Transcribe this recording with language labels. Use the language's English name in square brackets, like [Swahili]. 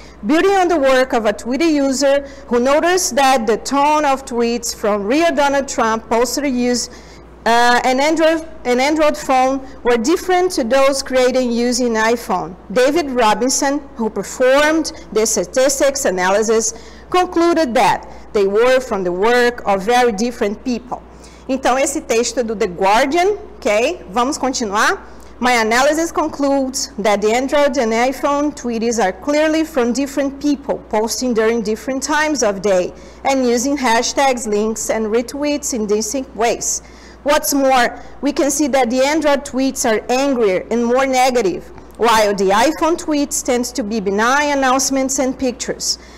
[English] Building on the work of a Twitter user who noticed that the tone of tweets from real Donald Trump posted use an Android phone were different to those created using iPhone. David Robinson, who performed the statistics analysis, concluded that they were from the work of very different people. [Portuguese] Então, esse texto é do The Guardian, ok? Vamos continuar. [English] My analysis concludes that the Android and iPhone tweets are clearly from different people, posting during different times of day, and using hashtags, links, and retweets in distinct ways. What's more, we can see that the Android tweets are angrier and more negative, while the iPhone tweets tend to be benign announcements and pictures.